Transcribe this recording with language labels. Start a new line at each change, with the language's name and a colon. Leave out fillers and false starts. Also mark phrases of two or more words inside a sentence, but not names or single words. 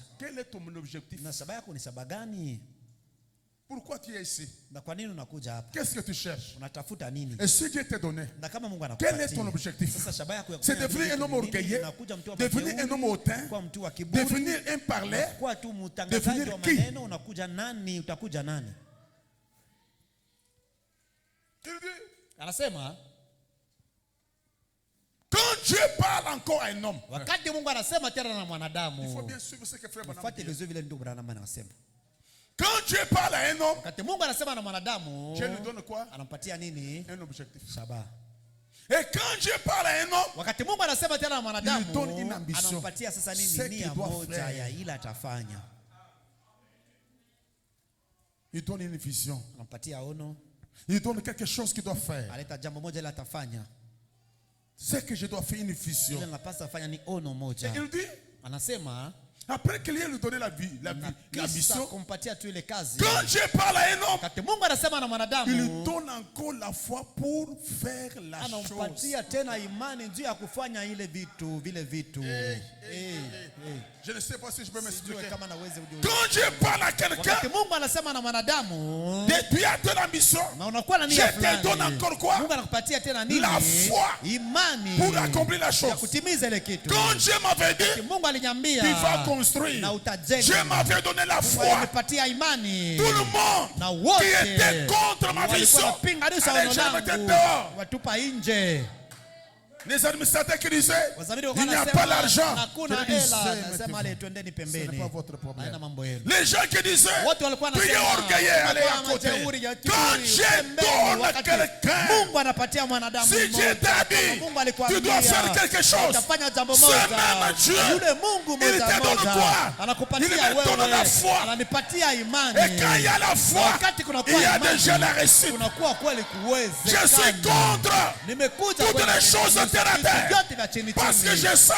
French: Quel est ton objectif?
Swahili: Na shabaha yako ni shabaha gani?
French: Pourquoi tu es ici?
Swahili: Na kwa nini unakuja hapa?
French: Qu'est-ce que tu cherches?
Swahili: Unatafuta nini?
French: Et si Dieu t'a donné,
Swahili: Na kama Mungu
French: quel est ton
Swahili: anakupatia,
French: objectif?
Swahili: sasa shabaha yako ya
French: C'est
Swahili: kufanya
French: devenir
Swahili: vitu
French: un homme
Swahili: ni nini?
French: orgueilleux,
Swahili: Unakuja mtu wa
French: devenir
Swahili: majeuri,
French: un homme hautain,
Swahili: kuwa mtu wa kiburi,
French: devenir un parler.
Swahili: kuwa tu mtangazaji
French: devenir
Swahili: wa
French: qui?
Swahili: maneno. Unakuja nani? Utakuja nani?
French: Il dit,
Swahili: Anasema
French: quand Dieu parle encore à un homme,
Swahili: wakati Mungu anasema tena na
French: il faut
Swahili: mwanadamu,
French: bien suivre ce que frère Branham
Swahili: fuate
French: dit.
Swahili: vizuri vile ndugu Branham anasema.
French: Quand Dieu parle à un homme,
Swahili: Wakati Mungu anasema na mwanadamu,
French: Dieu lui donne quoi?
Swahili: anampatia nini?
French: Un objectif.
Swahili: Shabaha.
French: Et quand Dieu parle à un homme,
Swahili: Wakati Mungu anasema tena na mwanadamu,
French: Il lui donne une ambition.
Swahili: anampatia sasa
French: Ce
Swahili: nini?
French: qu'il
Swahili: Nia
French: doit
Swahili: moja
French: faire.
Swahili: ya ila atafanya.
French: il donne une vision.
Swahili: Anampatia ono,
French: Il donne quelque chose qu'il doit faire.
Swahili: aleta jambo moja ila atafanya.
French: Ce que je dois faire, une vision.
Swahili: Ile napasa fanya ni ono
French: Et
Swahili: moja.
French: il dit,
Swahili: Anasema
French: après qu'il ait lui donné la vie,
Swahili: na kisha
French: l'ambition,
Swahili: kumpatia tu ile kazi.
French: quand Dieu parle à un homme,
Swahili: Wakati Mungu anasema na
French: il lui
Swahili: mwanadamu,
French: donne encore la foi pour faire la chose.
Swahili: anampatia tena imani juu ya kufanya ile vitu vile vitu.
French: Je ne sais pas si je peux
Swahili: Sijue
French: m'expliquer.
Swahili: kama naweza kujua.
French: Quand Dieu parle à quelqu'un,
Swahili: Wakati Mungu anasema na mwanadamu,
French: tu as de l'ambition
Swahili: na unakuwa na
French: Je
Swahili: nia
French: te donne
Swahili: fulani,
French: encore quoi?
Swahili: Mungu anakupatia tena nini?
French: La foi
Swahili: Imani
French: pour accomplir la
Swahili: ya
French: chose.
Swahili: kutimiza ile kitu.
French: Quand Dieu m'avait dit,
Swahili: Mungu aliniambia
French: tu vas construire,
Swahili: na utajenga.
French: Dieu m'avait donné la
Swahili: Mungu
French: foi.
Swahili: alinipatia imani.
French: Tout le monde
Swahili: Na wote
French: qui était contre ma
Swahili: walikuwa
French: vision,
Swahili: wanapinganisha
French: allez,
Swahili: ono
French: je me
Swahili: langu,
French: dehors.
Swahili: watupa nje.
French: Les administrateurs qui disaient,
Swahili: Wazamini
French: il
Swahili: walikuwa
French: n'y a
Swahili: wanasema,
French: pas l'argent.
Swahili: hakuna
French: Je disais,
Swahili: hela.
French: mais
Swahili: Nasema ale twendeni
French: ce n'est
Swahili: pembeni.
French: pas votre problème.
Swahili: Haina mambo yenu.
French: Les gens qui disaient,
Swahili: Wote walikuwa
French: tu es
Swahili: wanasema,
French: orgueilleux, allez à
Swahili: walikuwa
French: côté.
Swahili: majeuri, ya
French: Quand
Swahili: kiburi,
French: Dieu
Swahili: pembeni.
French: donne à
Swahili: Wakati
French: quelqu'un,
Swahili: Mungu anapatia mwanadamu
French: si Dieu
Swahili: mmoja,
French: t'a
Swahili: kama
French: dit,
Swahili: Mungu alikuambia,
French: tu dois faire quelque chose,
Swahili: utafanya jambo
French: ce
Swahili: moja.
French: même Dieu,
Swahili: Yule Mungu
French: il te
Swahili: moja
French: donne
Swahili: moja
French: quoi?
Swahili: anakupatia
French: Il me donne la foi.
Swahili: wewe, ananipatia imani.
French: Et quand il y a la foi,
Swahili: Wakati kunakuwa
French: il y a
Swahili: imani,
French: déjà la réussite.
Swahili: kunakuwa kweli
French: Je suis
Swahili: kuwezekana.
French: contre
Swahili: Nimekuja
French: toutes
Swahili: kwenye
French: les choses
Swahili: vitu
French: terre à terre.
Swahili: vyote vya chini
French: Parce que
Swahili: chini.
French: je sens